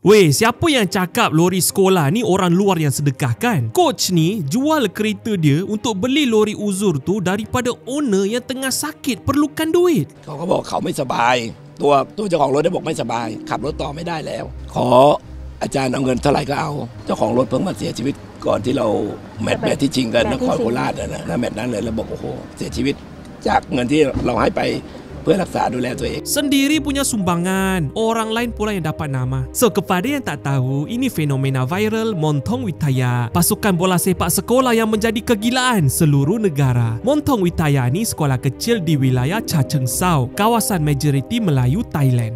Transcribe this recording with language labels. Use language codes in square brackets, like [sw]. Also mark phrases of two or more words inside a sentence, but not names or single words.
[ms] Weh, siapa yang cakap lori sekolah ni orang luar yang sedekah kan? Coach ni jual kereta dia untuk beli lori uzur tu daripada owner yang tengah sakit perlukan duit. [th] เขาก็บอกเขาไม่สบายตัวเจ้าของรถได้บอกไม่สบายขับรถต่อไม่ได้แล้วขออาจารย์เอาเงินเท่าไหร่ก็เอาเจ้าของรถเพิ่งมาเสียชีวิตก่อนที่เราแมตช์ที่ชิงกันนครโคราชนะแมตช์นั้นเลยเราบอกโอ้โหเสียชีวิตจากเงินที่เราให้ไปเพื่อรักษาดูแลตัวเอง [ms] Sendiri punya sumbangan, orang lain pula yang dapat nama. So kepada yang tak tahu, ini fenomena viral Montong Witaya, pasukan bola sepak sekolah yang menjadi kegilaan seluruh negara. Montong Witaya ni sekolah kecil di wilayah Cha Cheng Sau, kawasan majoriti Melayu Thailand.